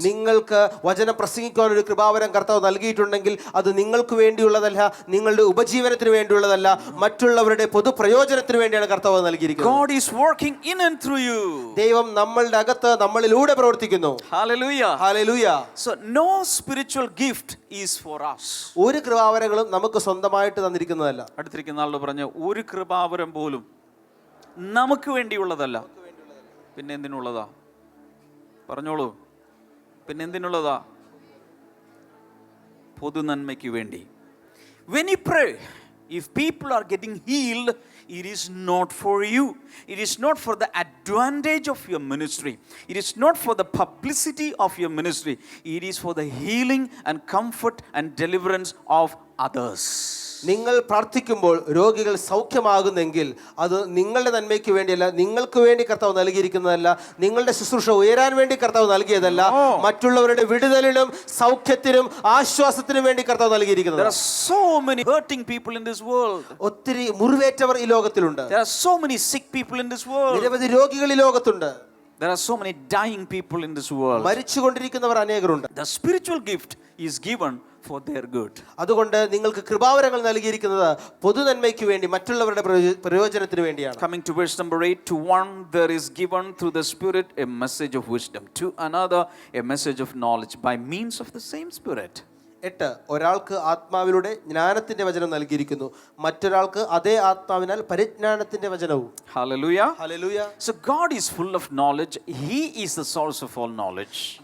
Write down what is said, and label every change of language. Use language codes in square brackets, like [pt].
[ml] നിങ്ങൾക്ക് വചനം പ്രസംഗിക്കാൻ ഒരു കൃപാവരം കർത്താവ് നൽകിയിട്ടുണ്ടെങ്കിൽ അത് നിങ്ങൾക്ക് വേണ്ടിയുള്ളതല്ല, നിങ്ങളുടെ ഉപജീവനത്തിന് വേണ്ടിയുള്ളതല്ല, മറ്റുള്ളവരുടെ പൊതു പ്രയോജനത്തിന് വേണ്ടിയാണ് കർത്താവ് നൽകിയിരിക്കുന്നത്. [en] God is working in and through you. [ml] ദൈവം നമ്മളുടെ അകത്ത് നമ്മളിലൂടെ പ്രവർത്തിക്കുന്നു. [en] Hallelujah. [ml] Hallelujah. [en] So no spiritual gift is for us. [ml] ഒരു കൃപാവരങ്ങളും നമുക്ക് സ്വന്തമായിട്ട് തന്നിരിക്കുന്നതല്ല. അടുത്തിരിക്കുന്ന ആളോട് പറഞ്ഞ, ഒരു കൃപാവരം പോലും നമുക്ക് വേണ്ടിയുള്ളതല്ല, പിന്നെ എന്തിനുള്ളതാ? പറഞ്ഞോളൂ, പിന്നെ എന്തിനുള്ളതാ? പൊതു നന്മയ്ക്ക് വേണ്ടി. [en] When you pray, if people are getting healed, it is not for you, it is not for the advantage of your ministry, it is not for the publicity of your ministry, it is for the healing and comfort and deliverance of others. [ml] നിങ്ങൾ പ്രാർത്ഥിക്കുമ്പോൾ രോഗികൾ സൗഖ്യമാകുന്നെങ്കിൽ അത് നിങ്ങളുടെ നന്മയ്ക്ക് വേണ്ടിയല്ല, നിങ്ങൾക്ക് വേണ്ടി കർത്താവ് നൽകിയിരിക്കുന്നതല്ല, നിങ്ങളുടെ ശുശ്രൂഷ ഉയരാൻ വേണ്ടി കർത്താവ് നൽകിയതല്ല, മറ്റുള്ളവരുടെ വിടുതലിനും സൗഖ്യത്തിനും ആശ്വാസത്തിനും വേണ്ടി കർത്താവ് നൽകിയിരിക്കുന്നത്. [en] There are so many hurting people in this world. [ml] ഒത്തിരി മുറിവേറ്റവർ ഈ ലോകത്തിലുണ്ട്. [en] There are so many sick people in this world. [ml] നിരവധി രോഗികൾ ഈ ലോകത്തുണ്ട്. [en] There are so many dying people in this world. [ml] മരിച്ചുകൊണ്ടിരിക്കുന്നവർ അനേകരുണ്ട്. [en] The spiritual gift is given for their good. [ml] അതുകൊണ്ട് നിങ്ങൾക്ക് കൃപാവരങ്ങൾ നൽകിയിരിക്കുന്നത് പൊതു നന്മയ്ക്ക് വേണ്ടി, മറ്റുള്ളവരുടെ പ്രയോജനത്തിന് വേണ്ടിയാണ്. [en] Coming to verse number 8, to one there is given through the Spirit a message of wisdom, to another a message of knowledge by means of the same Spirit. [ml] 8 ഒരാൾക്ക് ആത്മാവിലൂടെ ജ്ഞാനത്തിന്റെ വചനം നൽകിയിരിക്കുന്നു, മറ്റൊരാൾക്ക് അതേ ആത്മാവിനാൽ പരിജ്ഞാനത്തിന്റെ വചനവും. [en] Hallelujah. [ml] Hallelujah. [en] So God is full of knowledge. He is the source of all knowledge.